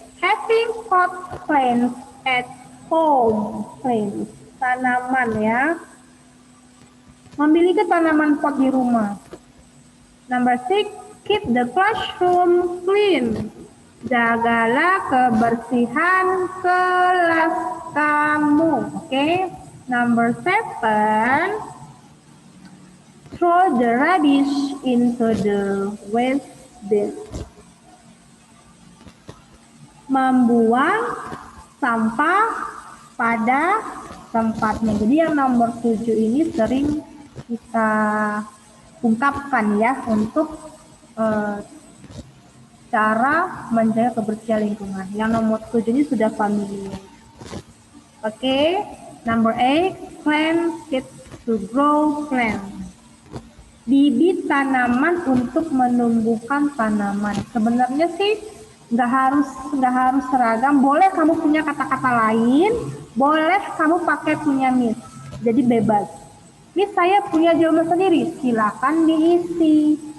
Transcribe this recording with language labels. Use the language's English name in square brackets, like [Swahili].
[English] Having pot plants at home. [Indonesian] Plants. Tanaman ya. Memiliki tanaman pot di rumah. [English] Number 6. Keep the classroom clean. [Indonesian] Jagalah kebersihan kelas kamu. [English] Oke. Number 7. Throw the rubbish into the waste bin. [Indonesian] Membuang sampah pada tempatnya. Jadi yang nomor 7 ini sering kita ungkapkan ya untuk cara menjaga kebersihan lingkungan. Yang nomor 7 ini sudah familiar. [English] Oke, number 8, plant seeds to grow plants. [Indonesian] Bibit tanaman untuk menumbuhkan tanaman. Sebenarnya sih nggak harus seragam. Boleh kamu punya kata-kata lain, boleh kamu pakai punya Miss. Jadi bebas. Miss saya punya jawaban sendiri, silakan diisi.